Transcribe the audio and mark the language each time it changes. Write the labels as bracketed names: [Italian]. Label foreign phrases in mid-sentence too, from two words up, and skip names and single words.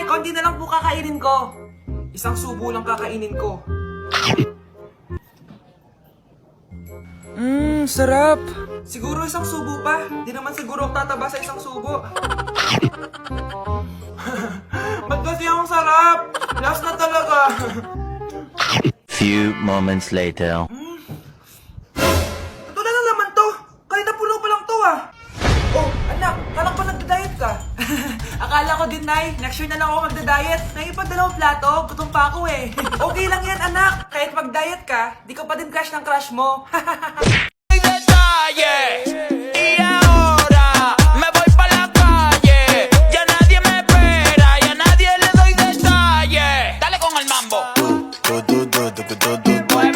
[Filipino] Konti na lang po kakainin ko. Isang subo lang kakainin ko. Sarap. Siguro isang subo pa. Di naman siguro ako tataba sa isang subo. Ba't kasi ang sarap? Last na talaga. [English] Few moments later. [Filipino] Ito na lang naman to. Kanina puno pa lang to ah. Oh, anak, kala ko pa nagda-diet ka. Akala ko din, Nay. Next year na lang ako magda-diet. Naipad dalawang plato, gutom pa ako eh. Okay lang yan, anak. Kahit mag-diet ka, di ka pa din crush ng crush mo. [Spanish] Y ahora me voy pa la calle. Ya nadie me espera, ya nadie le doy detalles. Dale con el mambo.